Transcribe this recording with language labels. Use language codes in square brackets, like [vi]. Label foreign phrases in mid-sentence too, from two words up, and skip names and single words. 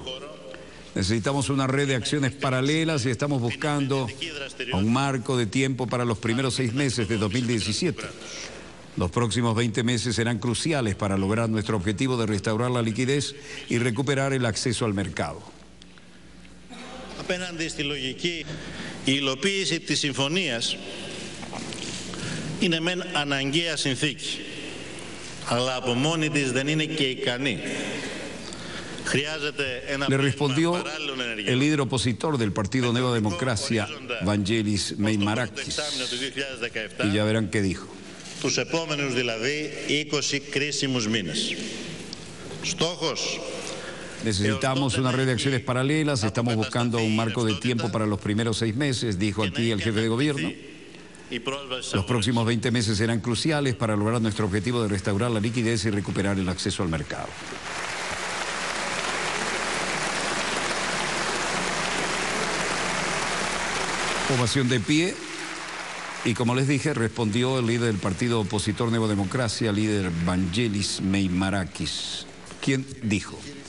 [es] Necesitamos una red de acciones paralelas y estamos buscando un marco de tiempo para los primeros 6 meses de 2017. Los próximos 20 meses serán cruciales para lograr nuestro objetivo de restaurar la liquidez y recuperar el acceso al mercado. [el] Απέναντι στη λογική, η υλοποίηση της συμφωνίας είναι μεν αναγκαία συνθήκη, αλλά από μόνη της δεν είναι και ικανή. [es] Le respondió el líder opositor del Partido Nueva Democracia, Vangelis Meimarakis, y ya verán qué dijo. [el] Τους επόμενους δηλαδή 20 κρίσιμους μήνες. Στόχος. [es] Necesitamos una red de acciones paralelas, estamos buscando un marco de tiempo para los primeros 6 meses, dijo aquí el jefe de gobierno. Los próximos 20 meses serán cruciales para lograr nuestro objetivo de restaurar la liquidez y recuperar el acceso al mercado. Ovación de pie y como les dije respondió el líder del partido opositor Nueva Democracia, líder Vangelis Meimarakis, quien dijo: